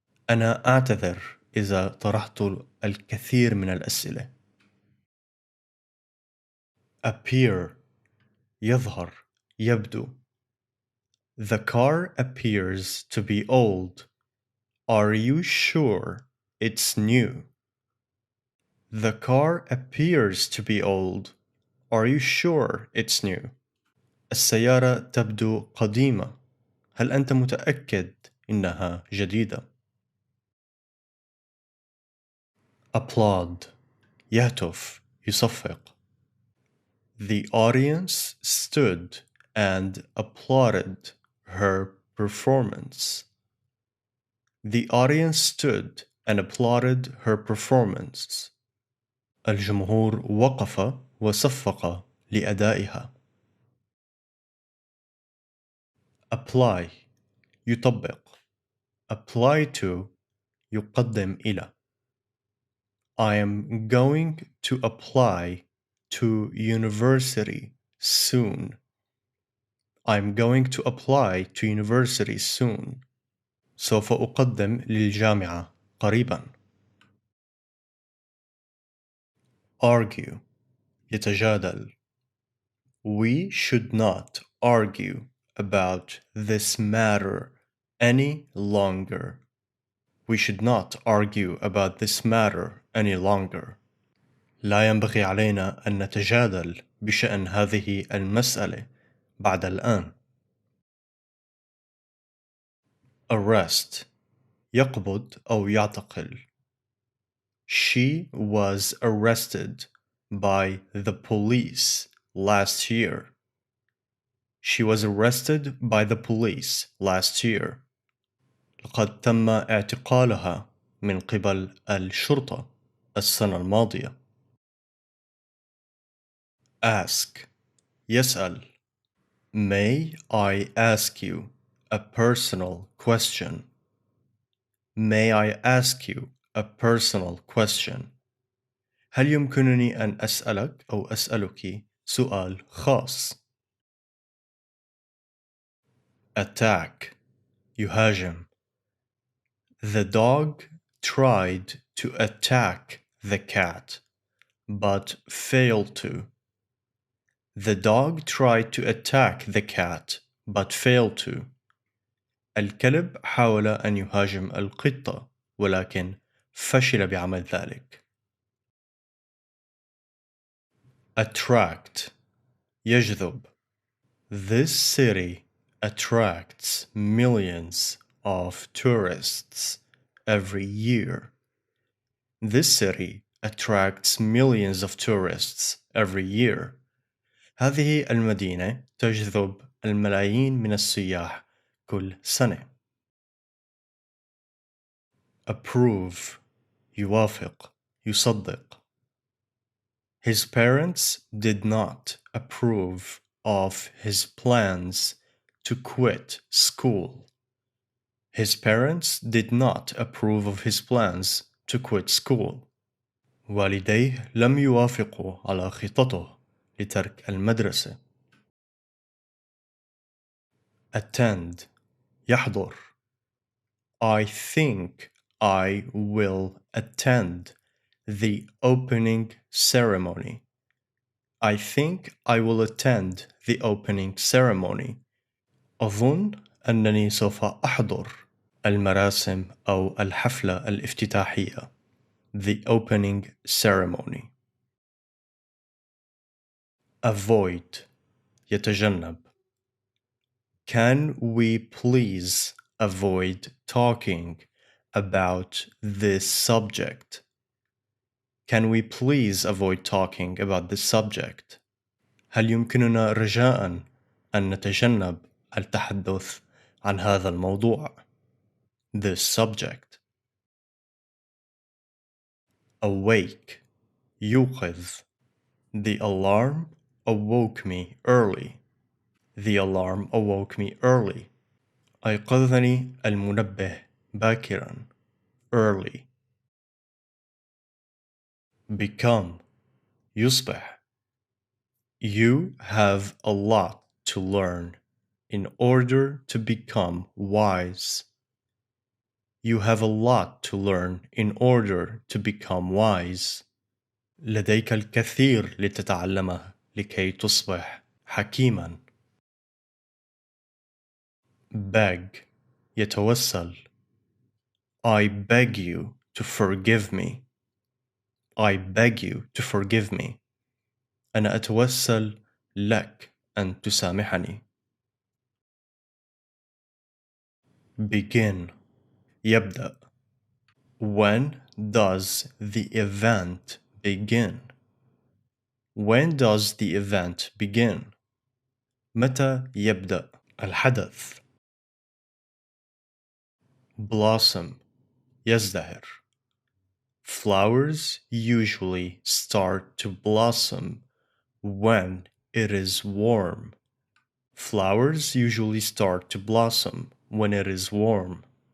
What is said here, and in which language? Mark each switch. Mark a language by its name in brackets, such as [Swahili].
[Arabic] أنا أعتذر إذا طرحت الكثير من الأسئلة. Appear يظهر يبدو. [English] The car appears to be old. Are you sure it's new? The car appears to be old. Are you sure it's new? [Arabic] السيارة تبدو قديمة. هل أنت متأكد إنها جديدة؟ Applaud يهتف يصفق. [English] The audience stood and applauded her performance. The audience stood and applauded her performance. [Arabic] الجمهور وقف وصفق لأدائها. Apply يطبق. [English] Apply to [Arabic] يقدم إلى. [English] I am going to apply to university soon. I'm going to apply to university soon. [Arabic] سوف أقدم للجامعة قريبا. [English] Argue يتجادل. We should not argue about this matter any longer. We should not argue about this matter any longer. [Arabic] لا ينبغي علينا أن نتجادل بشأن هذه المسألة بعد الآن. Arrest يقبض أو يعتقل. [English] She was arrested by the police last year. She was arrested by the police last year. [Arabic] لقد تم اعتقالها من قبل الشرطة السنة الماضية. Ask يسأل. [English] May I ask you a personal question? May I ask you a personal question? [Arabic] هل يمكنني أن أسألك أو أسألك سؤال خاص؟ [English] Attack [Arabic] يهاجم. [English] The dog tried to attack the cat, but failed to. The dog tried to attack the cat, but failed to. [Arabic] الكلب حاول أن يهاجم القطة، ولكن فشل بعمل ذلك. [English] Attract يجذب. This city attracts millions of tourists every year. This city attracts millions of tourists every year. [Arabic] هذه المدينة تجذب الملايين من السياح كل سنة. Approve يوافق يصدق. [English] His parents did not approve of his plans to quit school. His parents did not approve of his plans to quit school. [Arabic] والديه لم يوافقوا على خطته لترك المدرسة. [English] attend يحضر. I think I will attend the opening ceremony. I think I will attend the opening ceremony. [Arabic] أظن أنني سوف أحضر المراسم أو الحفلة الافتتاحية. [English] The opening ceremony. avoid يتجنب. Can we please avoid talking about this subject? Can we please avoid talking about this subject? [Arabic] هل يمكننا رجاءً أن نتجنب التحدث عن هذا الموضوع؟ [English] This subject. [Arabic] awake يوقظ. [English] The alarm awoke me early. The alarm awoke me early. [Arabic] أيقظني المنبه باكرا. Early. [English] become يصبح. You have a lot to learn in order to become wise. You have a lot to learn in order to become wise. [Arabic] لديك الكثير لتتعلمه لكي تصبح حكيما. [English] beg يتوسل. I beg you to forgive me. I beg you to forgive me. [Arabic] أنا أتوسل لك أن تسامحني. begin يبدأ. [English] When does the event begin? When does the event begin? [Arabic] متى يبدأ الحدث؟ [English] blossom [Arabic] يزدهر. [English] Flowers usually start to blossom when it is warm. Flowers usually start to blossom when it is warm.